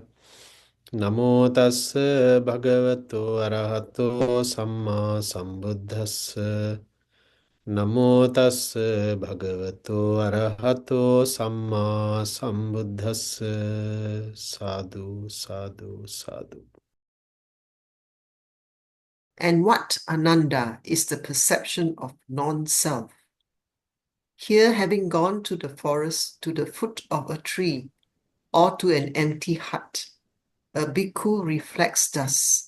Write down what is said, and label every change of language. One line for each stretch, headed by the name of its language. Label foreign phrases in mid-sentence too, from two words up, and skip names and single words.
Pali: Namo tassa bhagavato arahato samma sambuddhassa. Namo tassa bhagavato arahato samma sambuddhassa. Sadhu, sadhu, sadhu.
English: And what, Ānanda, is the perception of non-self? Here, having gone to the forest, to the foot of a tree, or to an empty hut, a bhikkhu reflects thus.